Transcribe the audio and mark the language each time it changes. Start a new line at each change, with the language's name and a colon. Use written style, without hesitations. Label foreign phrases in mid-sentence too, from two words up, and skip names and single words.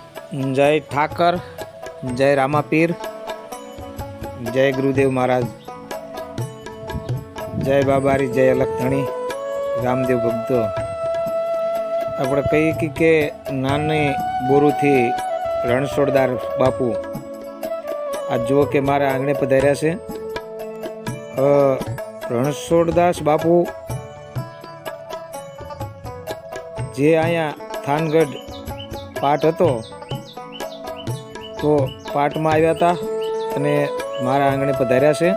Hindi: जय ठाकर, जय रामापीर, जय गुरुदेव महाराज, जय बाबारी, जय अलखधणी, रामदेव भक्तो।
Gujarati: આપણે કહીએ કે નાની બોરુથી રણછોડદાસ બાપુ આ જુઓ કે મારા આંગણે પધાર્યા છે। રણછોડદાસ બાપુ જે અહીંયા થાનગઢ પાઠ હતો તો પાઠમાં આવ્યા હતા અને મારા આંગણે પધાર્યા છે।